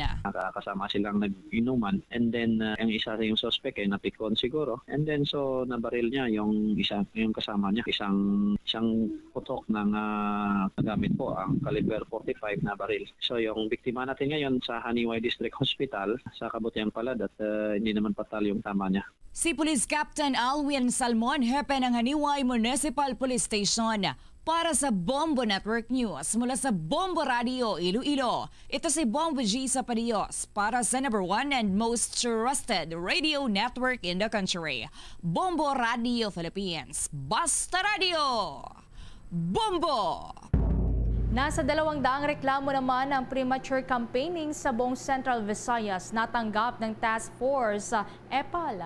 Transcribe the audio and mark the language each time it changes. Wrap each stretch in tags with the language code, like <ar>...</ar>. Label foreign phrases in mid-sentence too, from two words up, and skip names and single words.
<tl>Kasama silang nag-inuman</tl> <en>and then</en> <tl>ang isa yung suspect ay napikon siguro</tl> <en>and then</en> <tl>so nabaril niya yung kasama niya isang putok ng gamit po ang caliber .45 na baril. So yung biktima natin ngayon sa Haniway District Hospital sa kabutihan palad at hindi naman patal yung tama niya. Si Police Captain Alwin Salmon, hepe ng Haniway Municipal Police Station. Para sa Bombo Network News, mula sa Bombo Radio Iloilo, ito si Bombo G.</tl> <en>Sapadios</en> <tl>para sa</tl> <en>#1 and most trusted radio network in the country, Bombo Radio Philippines.</en> <tl>Basta Radio! Bombo! Nasa 200 reklamo naman ang</tl> <en>premature campaigning</en> <tl>sa buong Central Visayas natanggap ng Task Force EPAL.</tl>